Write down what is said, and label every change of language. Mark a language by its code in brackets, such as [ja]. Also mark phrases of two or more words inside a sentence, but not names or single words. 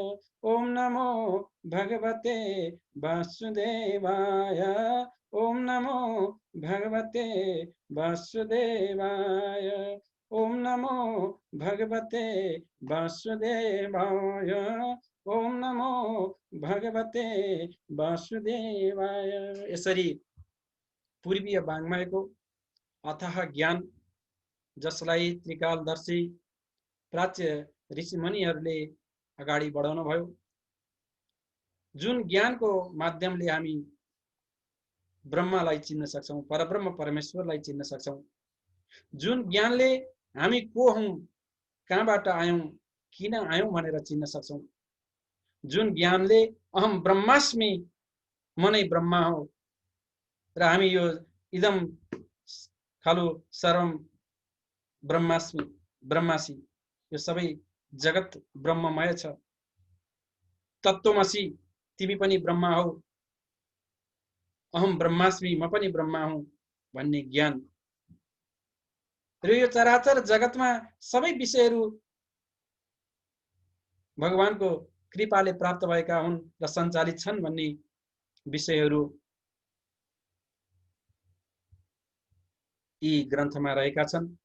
[sa] ओम नमो भगवते वासुदेवाय। ओम नमो भगवते वासुदेवाय। ओम नमो भगवते वासुदेवाय। ओम नमो भगवते वासुदेवाय। [ne] यसरी पूर्वीय वाङ्मयको अथाह ज्ञान, जसलाई त्रिकालदर्शी प्राच्य ऋषिमुनिहरूले अगाडि बढाउनु भयो, जुन ज्ञानको माध्यमले हामी ब्रह्मलाई चिन्न सक्छौं, परब्रह्म परमेश्वरलाई चिन्न सक्छौं, जुन ज्ञानले हामी को हौं, कहाँबाट आयौं, किन आयौं भनेर चिन्न सक्छौं, जुन ज्ञानले [sa] अहम ब्रह्मास्मि, [ne] म नै ब्रह्मा हो र हामी यो [sa] इदम खलु सर्वम ब्रह्मास्मि ब्रह्मासी, [ne] यो सबै जगत ब्रह्ममय छ, तत्त्वमसि, तिमी पनि ब्रह्मा हौ, [sa] अहम ब्रह्मास्मि, [ne] म पनि ब्रह्मा हुँ भन्ने ज्ञान र यो चराचर जगतमा सबै विषयहरू भगवानको कृपाले प्राप्त भएका हुन् र सञ्चालित छन् भन्ने विषयहरू यी ग्रन्थमा रहेका छन्।